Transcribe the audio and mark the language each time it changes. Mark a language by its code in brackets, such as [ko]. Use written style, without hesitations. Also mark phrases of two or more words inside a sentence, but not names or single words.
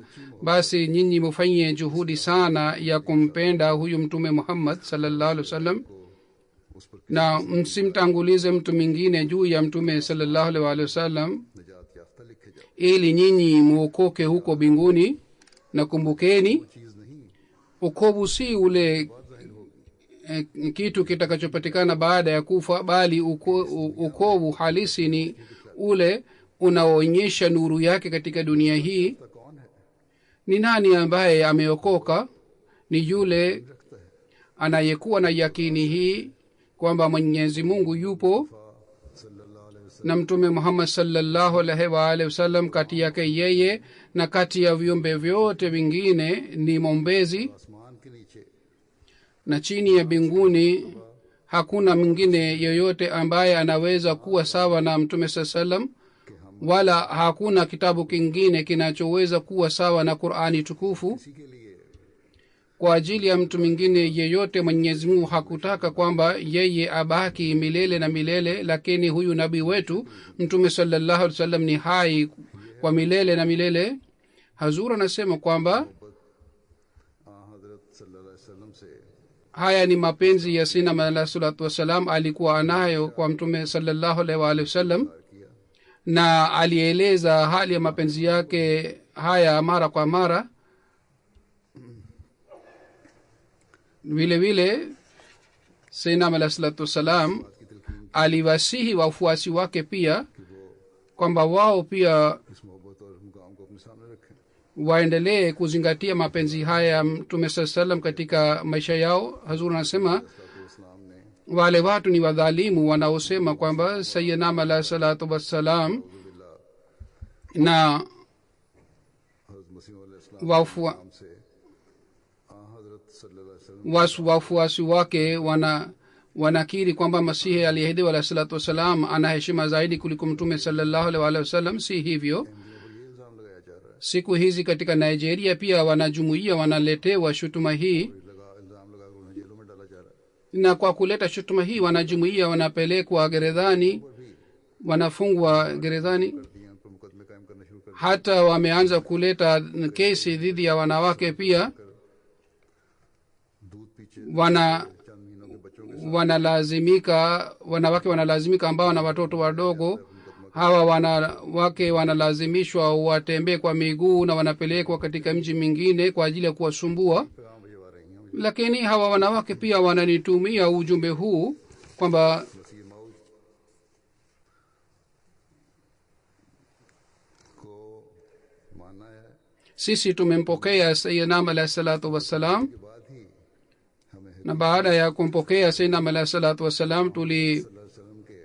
[sw] Basi nyinyi mfanye juhudi sana ya kumpenda huyu Mtume Muhammad [ar] صلى الله عليه وسلم, [sw] na msimtangulize mtu mwingine juu ya Mtume [ar] صلى الله عليه وسلم. [sw] ili nyinyi muokoke huko mbinguni. Na kumbukeni, [ur] چیز نہیں [sw] ukovu si ule kitu kitakachopatikana baada ya kufa, bali ukovu halisi ni ule unaoonyesha nuru yake katika dunia hii. [ur] تو کون ہے [sw] Ni nani ambaye ameokoka? Ni yule anayekuwa na yakini hii kwamba Mwenyezi Mungu yupo [ar] صلى الله عليه وسلم [sw] na Mtume Muhammad [ar] صلى الله عليه وعلى آله وسلم [sw] kati yake yeye na kati ya viumbe vyote vingine ni mwombezi, [ur] آسمان کے نیچے [sw] na chini ya mbinguni hakuna mwingine yoyote ambaye anaweza kuwa sawa na Mtume sallam, wala hakuna kitabu kingine kinachoweza kuwa sawa na Qur'ani tukufu. [ur] اسی کے لیے [sw] Kwa ajili ya mtu mwingine yeyote Mwenyezi Mungu hakutaka kwamba yeye abaki milele na milele, lakini huyu nabii wetu Mtume [ar] صلى الله عليه وسلم [sw] ni hai kwa milele na milele. Hazur anasema kwamba [ur] حضرت [ar] صلى الله عليه وسلم [ur] سے [sw] haya ni mapenzi ya Sayyidina [ar] عليه الصلاة والسلام [sw] alikuwa anayo kwa Mtume [ar] صلى الله عليه وعلى آله وسلم, [ur] کیا [sw] na alieleza hali ya mapenzi yake haya mara kwa mara. Vile vile Sayyidina [ar] عليه الصلاة والسلام [sw] aliwasihi wafuasi wake pia kwamba wao pia [ur] اس محبت اور مقام کو اپنے سامنے رکھیں [sw] waendelee kuzingatia mapenzi haya ya Mtume [ar] صلى الله عليه وسلم [sw] katika maisha yao. Hazur anasema [ur] اسلام نے [sw] wale watu ni wadhalimu wanaosema kwamba Sayyidina [ar] عليه الصلاة والسلام [sw] na [ur] حضرت مسیح [ar] عليه السلام [sw] wafua [ur] نام سے حضرت [ar] صلى الله عليه وسلم [sw] wafuasi wake wanakiri kwamba Masihi aliyeahidiwa [ar] عليه الصلاة والسلام [sw] ana heshima zaidi kuliko Mtume [ar] صلى الله عليه وسلم. [sw] Si hivyo. [ur] پر یہ الزام لگایا جا رہا ہے [sw] Siku hizi katika Nigeria pia wanajumuia wanaletewa shutuma hii, [ur] الزام لگا انہیں جیلوں میں ڈالا جا رہا ہے [sw] na kwa kuleta shutuma hii wanajumuia wanapelekwa gerezani, wanafungwa gerezani. [ur] دیا ان پر مقدمے قائم کرنا شروع کر [sw] Hata wameanza kuleta kesi dhidi ya wanawake pia. [ur] دودھ پیچھے [sw] wana [ur] چند مہینوں کے بچوں کے [sw] wanalazimika wanawake wanalazimika ambao wana watoto wadogo, hawa wanawake wanalazimishwa watembee kwa miguu na wanapelekwa katika mji mingine kwa ajili ya kuwasumbua. [ur] پیغام بھجوا رہی ہیں [sw] Lakini hawa wanawake pia wananitumia ujumbe huu kwamba [ur] مسیح موعود کو ماننا ہے [sw] sisi tumempokea Sayyidina [ar] عليه الصلاة والسلام, [ur] کے بعد ہی ہمیں [sw] na baada ya kumpokea Sayyidina [ar] عليه الصلاة والسلام [ur] وسلم کے